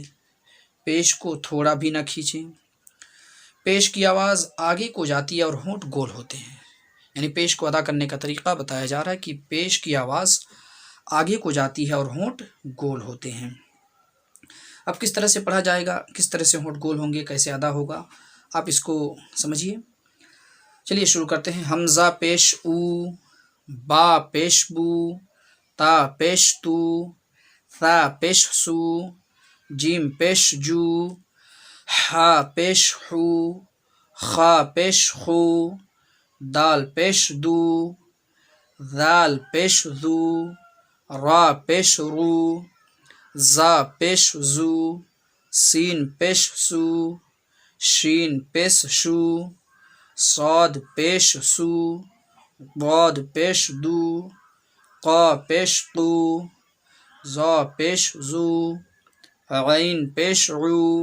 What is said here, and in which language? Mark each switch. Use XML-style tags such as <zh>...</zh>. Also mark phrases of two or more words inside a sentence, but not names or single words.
<ur>پیش کو تھوڑا بھی نہ کھینچیں۔ پیش کی آواز آگے کو جاتی ہے اور ہونٹ گول ہوتے ہیں، یعنی پیش کو ادا کرنے کا طریقہ بتایا جا رہا ہے کہ پیش کی آواز آگے کو جاتی ہے اور ہونٹ گول ہوتے ہیں۔ اب کس طرح سے پڑھا جائے گا، کس طرح سے ہونٹ گول ہوں گے، کیسے ادا ہوگا، آپ اس کو سمجھیے۔ چلیے شروع کرتے ہیں۔ حمزہ پیش او، با پیش بو، تا پیش تو، ثا پیش سو، جیم پیش جو، ہا پیش حو، خا پیش خو، دال پیش دو، ذال پیش ذو، را پیش رو، زا پیش زو، سین پیش سو، شین پیش شو، صاد پیش سو، ضاد پیش دو، قا پیش قو، ظا پیش ذو، عین پیش عو،</ur>